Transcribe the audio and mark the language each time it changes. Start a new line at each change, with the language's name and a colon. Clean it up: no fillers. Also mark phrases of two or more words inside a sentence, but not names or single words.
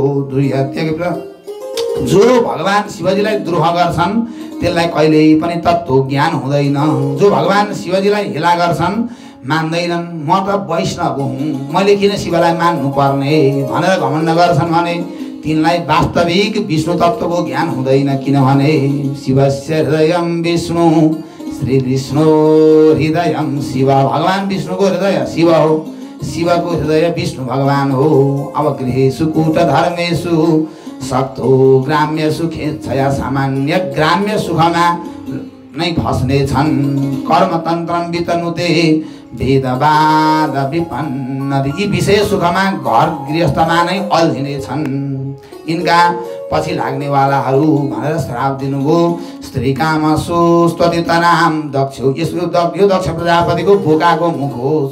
Nepali: दुर्हत्या, जो भगवान शिवजीलाई द्रोह गर्छन् त्यसलाई कहिल्यै पनि तत्त्व ज्ञान हुँदैन। जो भगवान शिवजीलाई हेला गर्छन्, मान्दैनन्, म त वैष्णव हुँ, मैले किन शिवलाई मान्नु पर्ने भनेर घमण्ड गर्छन् भने तिनलाई वास्तविक विष्णु तत्त्वको ज्ञान हुँदैन।
Sanskrit: किनभने शिवस्य हृदयं विष्णु, श्री विष्णु हृदयं शिव।
Nepali: भगवान विष्णुको हृदय शिव हो, शिवको हृदय विष्णु भगवान हो। अब
Sanskrit: गृहेषु कूट धर्मेषु सक्तो ग्राम्य सुखेच्छया,
Nepali: सामान्य ग्राम्य सुखमा नै फस्ने छन्।
Sanskrit: कर्मतन्त्रम वितनुते वेदवाद विपन्न,
Nepali: यी विषय सुखमा घर गृहस्थमा नै अल्झिने छन्। यिनका पछि लाग्नेवालाहरू भनेर श्राप दिनुभयो।
Sanskrit: स्त्री काम सुस्तनाम दक्ष,
Nepali: यो दक्ष प्रजापतिको बोकाको मुख होस्।